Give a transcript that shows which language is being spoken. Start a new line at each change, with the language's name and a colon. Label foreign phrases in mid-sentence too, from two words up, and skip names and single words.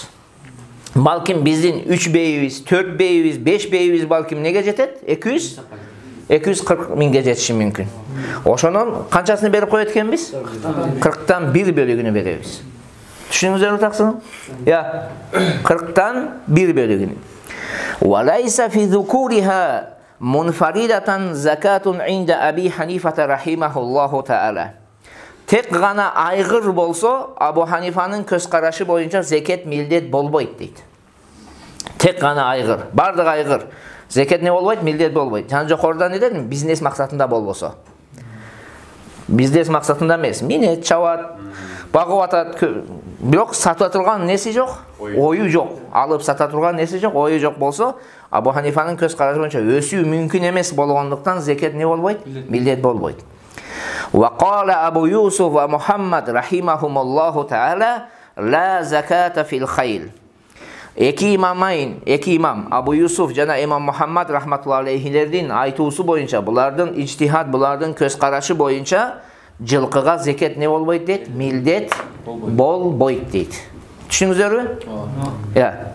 Kyrgyz: Балким биздин 3 бейибиз, 4 бейибиз, 5 бейибиз балким неге жетет? 240 миңге жетиши мүмкүн. Ошонун канчасын берип коет экенбиз? 40тан 1 бөлүгүнү беребиз. Түшүнүңүздөрбү таксын? 40тан 1 бөлүгүнү.
Arabic: وليس في ذكورها منفردة زكاة عند أبي حنيفة رحمه الله تعالى.
Kyrgyz: Тек гана айгыр болсо, Абу Ханифанын көз карашы боюнча зекет милдет болбойт дейт. Тек гана айгыр, бардык айгыр. Зекет не болбойт? Милдет болбойт. Жана жокоруда не дедим? Бизнес максатында болбосо. Бизнес максатында эмес. Минет, чабат, багып атат, бирок сата турган неси жок, ою жок. Алып сата турган неси жок, ою жок болсо, Абу Ханифанын көз карашы боюнча өсүү мүмкүн эмес болгондуктан зекет не болбойт? Милдет болбойт.
Arabic: وقال أبو يوسف ومحمد رحمهم الله تعالى لا زكاة في الخيل.
Kyrgyz: Эки имам Абу Юсуф жана имам Мухаммад
Arabic: رحمة الله عليهم
Kyrgyz: айтуусу боюнча, булардын ижтихад, булардын көз карашы боюнча жылкыга зекет не болбойт дейт? Милдет болбойт дейт. Түшүнүңүздөрбү?